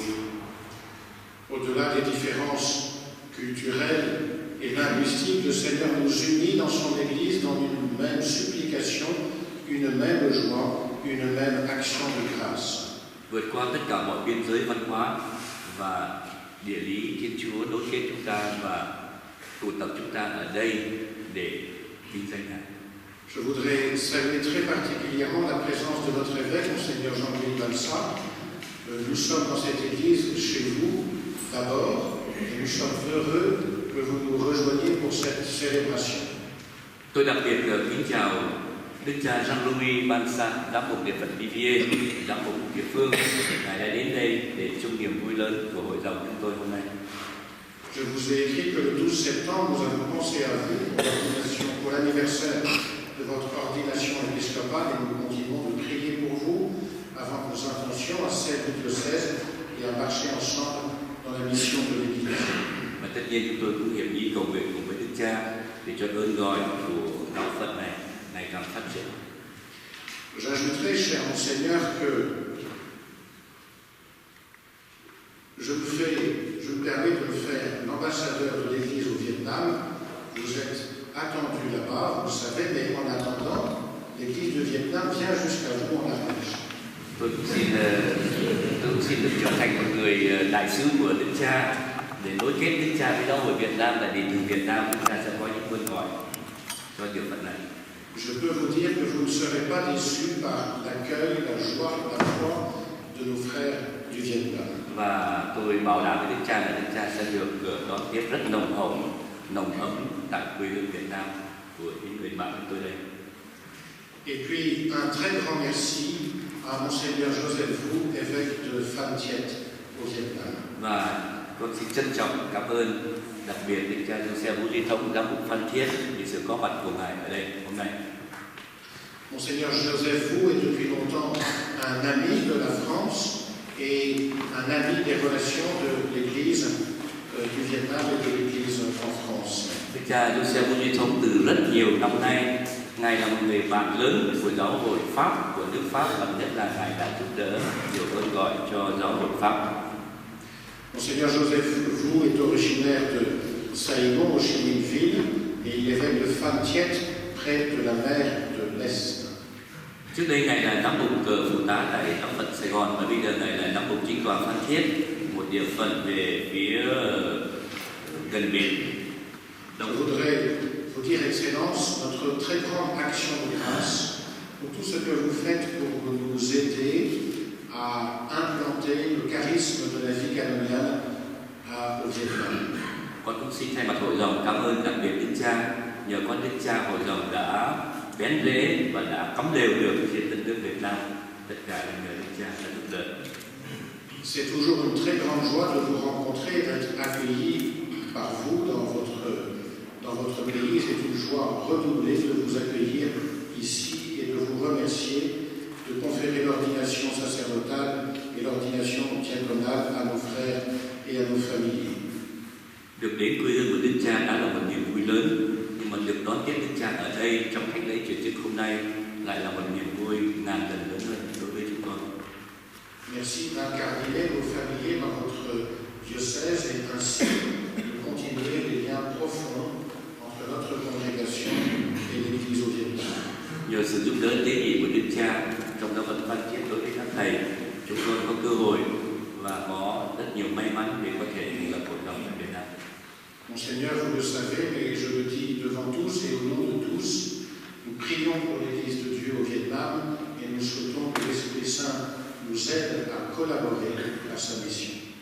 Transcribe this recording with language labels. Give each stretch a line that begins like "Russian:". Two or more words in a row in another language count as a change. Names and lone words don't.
French: Au-delà des différences culturelles et linguistiques, le Seigneur nous unit dans son Église dans une même supplication, une même joie, une même action de grâce.
Vietnamese: Vượt qua tất cả mọi biên giới văn hóa và địa lý, Thiên Chúa nối kết chúng ta và tụ tập chúng ta ở đây để vinh danh Ngài.
French: Je voudrais saluer très particulièrement la présence de notre évêque, Monseigneur Jean-Louis Balsa. Nous sommes dans cette église chez vous d'abord et nous sommes heureux que vous nous rejoigniez pour cette célébration.
Vietnamese: Tôi đặc biệt kính chào Đức cha Jean-Louis Balsa, giám mục địa phận Vivier, giám mục địa phương. Ngài đã đến đây để chung niềm vui lớn của hội dòng chúng tôi hôm nay.
French: Je vous ai écrit que le 12 septembre, nous avons pensé à vous pour l'anniversaire de votre ordination épiscopale et nous continuons de prier pour vous avant nos intentions à celle du diocèse et à marcher ensemble dans la mission de l'Église.
Vietnamese: Và tất nhiên chúng tôi cũng hiệp ý cầu nguyện cùng với Đức Cha để cho ơn gọi của giáo phận này ngày càng phát triển.
French: J'ajouterai, cher Monseigneur, que je me permets de me faire l'ambassadeur de l'Église au Vietnam. Vous êtes attendu là-bas, vous le savez, mais en attendant, l'Église du Vietnam vient jusqu'à vous en Ardèche.
Vietnamese: Tôi cũng xin được trở thành một người đại sứ của Đức Cha để nối kết Đức Cha với giáo hội Việt Nam, là vì từ Việt Nam Đức Cha sẽ có những ơn gọi cho địa phận này.
French: Je peux vous dire que vous ne serez pas déçus par l'accueil, la joie, la foi de nos frères du Vietnam.
Vietnamese: Và tôi bảo đảm với Đức Cha là Đức Cha sẽ được đón tiếp rất nồng ấm tại quê hương Việt Nam của những người bạn của tôi đây.
French: Et puis un très grand merci à Monseigneur Joseph Wu, évêque de Phan Thiet au Vietnam.
Vietnamese: Và con xin trân trọng cảm ơn đặc biệt Đức cha Joseph Wu Di Thông, giám mục Phan Thiết, vì sự có mặt của ngài ở đây hôm nay.
French: Monseigneur Joseph Wu est depuis longtemps un ami de la France et un ami des relations de l'Église du Vietnam et de l'Église en France.
Vietnamese: Đức cha Joseph Wu Di Thông từ rất nhiều năm nay, ngài là một người bạn lớn của giáo hội Pháp, của nước Pháp, và nhất là ngài đã giúp đỡ nhiều ơn gọi cho giáo hội Pháp.
French: Monseigneur Joseph Wu est originaire de Saigon, au Chi Minh Ville, et il est évêque de Phan Thiet, près de la mer de l'Est.
Vietnamese: Trước đây ngài là giám mục phụ tá tại giáo phận Sài Gòn, và bây giờ ngài là giám mục chính tòa Phan Thiết, một địa phận về phía gần biển.
French: Je voudrais vous dire, Excellence, notre très grande action de grâce pour tout ce que vous faites pour nous aider à implanter le charisme de la vie canoniale au Vietnam.
Vietnamese: Con cũng xin thay mặt hội dòng cảm ơn đặc biệt Đức Cha. Nhờ con Đức Cha, hội dòng đã bén rễ và đã cắm đều được trên đất nước Việt Nam. Tất cả là nhờ Đức Cha đã giúp đỡ.
French: C'est toujours une très grande joie de vous rencontrer, d'être accueilli par vous dans votre pays. C'est une joie redoublée de vous accueillir ici et de vous remercier de conférer l'ordination sacerdotale et l'ordination diaconale à nos frères et à nos familles.
Vietnamese: Được đến quê hương của Đức Cha đã là một niềm vui lớn, nhưng mà được đón tiếp Đức Cha ở đây trong thánh lễ chuyển chức hôm nay lại là một niềm vui ngàn lần lớn hơn đối với chúng con.
French: Merci d'incarner nos familiers dans votre diocèse et ainsi de continuer les liens profonds entre notre congrégation et l'Église au Vietnam.
Vietnamese: Nhờ sự giúp đỡ tế nhị của Đức Cha trong giáo phận Phan Thiết đối với các thầy, chúng tôi có cơ hội và có rất nhiều may mắn để có thể thành lập hội dòng ở Việt Nam.
French: Monseigneur, vous le savez, mais je le dis devant tous et au nom de tous, nous prions pour l'Église de Dieu au Vietnam et nous souhaitons que l'Esprit Saint nous aide à collaborer à sa mission.